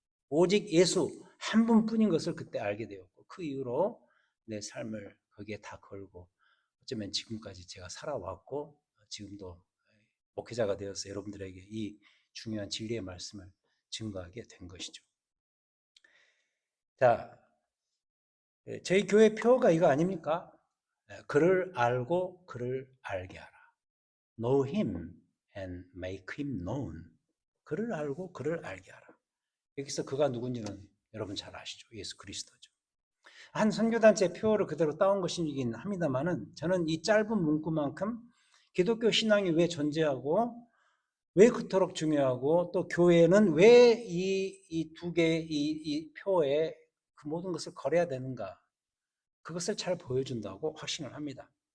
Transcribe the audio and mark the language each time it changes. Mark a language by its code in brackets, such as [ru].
[ko] 오직 예수 한 분뿐인 것을 그때 알게 되었고 그 이후로 내 삶을 거기에 다 걸고 어쩌면 지금까지 제가 살아왔고 지금도 목회자가 되어서 여러분들에게 이 중요한 진리의 말씀을 증거하게 된 것이죠. 자, 저희 교회 표가 이거 아닙니까? 그를 알고 그를 알게 하라. [en] Know him and make him known. [ko] 그를 알고 그를 알게 하라. 여기서 그가 누군지는 여러분 잘 아시죠? 예수 그리스도죠. 한 선교단체 표어를 그대로 따온 것이긴 합니다만은 저는 이 짧은 문구만큼 기독교 신앙이 왜 존재하고 왜 그토록 중요하고 또 교회는 왜 이 두 개의 이 표에 그 모든 것을 걸어야 되는가 그것을 잘 보여준다고 확신을 합니다.